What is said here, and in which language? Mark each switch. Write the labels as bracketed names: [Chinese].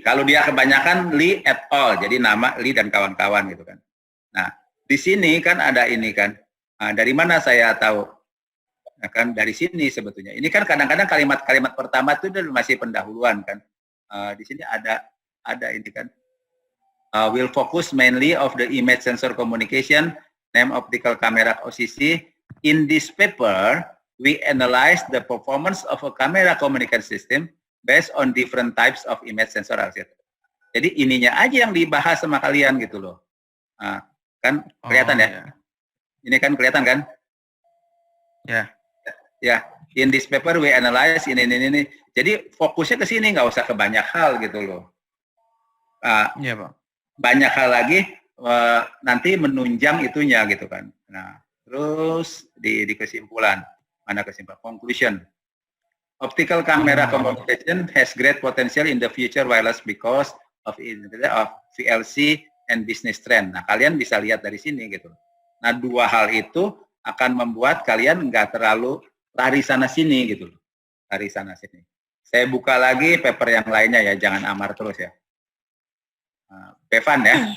[Indonesian] Kalau dia kebanyakan Lee et al. Jadi nama Lee dan kawan-kawan gitu kan. Nah, di sini kan ada ini kan. Nah, dari mana saya tahu? Nah, kan dari sini sebetulnya. Ini kan kadang-kadang kalimat-kalimat pertama itu masih pendahuluan kan. Di sini ada ini kan. [English] Will focus mainly of the image sensor communication, name optical camera OCC. In this paper, we analyze the performance of a camera communication system based on different types of image sensor. [Indonesian] Jadi ininya aja yang dibahas sama kalian gitu loh. Nah, kan kelihatan ya? Iya. Ini kan kelihatan kan? Ya. Ya, [English] in this paper we analyze [Indonesian] ini. Jadi fokusnya ke sini, nggak usah ke banyak hal gitu loh. Iya Pak. Banyak hal lagi, nanti menunjang itunya gitu kan. Nah, terus di kesimpulan, mana kesimpulan? Conclusion. [English] Optical camera communication has great potential in the future wireless because of VLC and business trend. [Indonesian] Nah, kalian bisa lihat dari sini gitu. Nah, dua hal itu akan membuat kalian nggak terlalu lari sana sini gitu. Lari sana sini. Saya buka lagi paper yang lainnya ya, jangan Amar terus ya. Bevan ya.